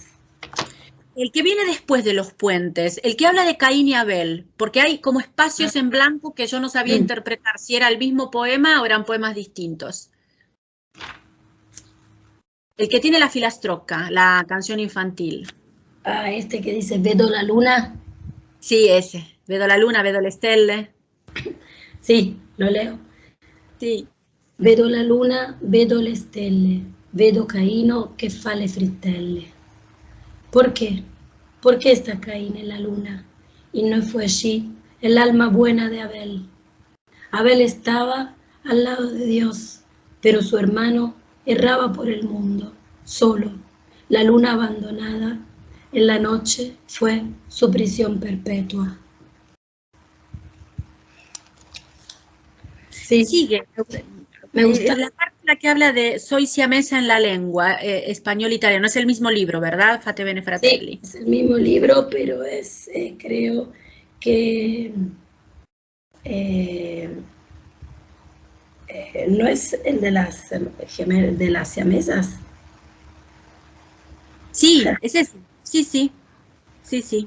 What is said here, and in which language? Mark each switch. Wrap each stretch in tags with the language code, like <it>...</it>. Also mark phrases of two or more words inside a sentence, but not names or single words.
<es>El que viene después de los puentes, el que habla de Caín y Abel, porque hay como espacios en blanco que yo no sabía interpretar si era el mismo poema o eran poemas distintos. El que tiene la filastrocca, la canción infantil. Ah, este que dice,</es> <it>vedo la luna.</it> <es>Sí, ese.</es> <it>Vedo la luna, vedo le stelle.</it> <es>Sí, lo leo. Sí.</es> <it>Vedo la luna, vedo le stelle, vedo Caino che fa le frittelle.</it> <es>¿Por qué? ¿Por qué está Caín en la luna? Y no fue allí el alma buena de Abel. Abel estaba al lado de Dios, pero su hermano erraba por el mundo, solo. La luna abandonada en la noche fue su prisión perpetua. Sí, Sigue. me gusta. La parte en la que habla de soy siamesa en la lengua, español-italiano, es el mismo libro, ¿verdad?</es> <it>Fate bene</it> <es>Sí,</es> <it>fratelli.</it> <es>es el mismo libro, pero creo que eh, no es el de de las siamesas. Sí, es ese. Sí, sí, sí, sí.</es>